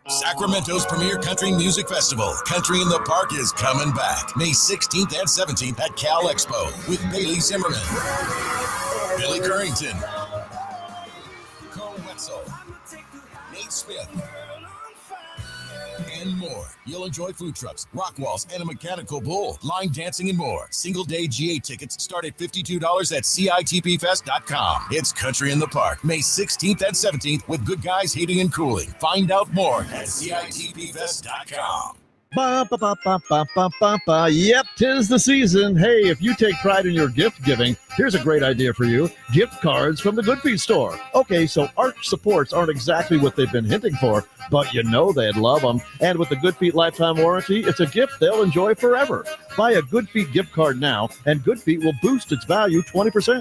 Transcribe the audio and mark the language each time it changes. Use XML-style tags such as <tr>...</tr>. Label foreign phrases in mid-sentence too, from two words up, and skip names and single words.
<en>Sacramento's premier country music festival, Country in the Park, is coming back May 16th and 17th at Cal Expo with Bailey Zimmerman, Billy Currington, Cole Wetzel, Nate Smith, and more. You'll enjoy food trucks, rock walls, and a mechanical bull, line dancing, and more. Single-day GA tickets start at $52 at CITPFest.com. It's Country in the Park, May 16th and 17th with good guys heating and cooling. Find out more at CITPFest.com. Ba, ba, ba, ba, ba, ba, ba, ba. Yep, 'tis the season. Hey, if you take pride in your gift giving, here's a great idea for you. Gift cards from the Good Feet store. Okay, so arch supports aren't exactly what they've been hinting for, but you know they'd love them. And with the Good Feet lifetime warranty, it's a gift they'll enjoy forever. Buy a Good Feet gift card now, and Good Feet will boost its value 20%.</en>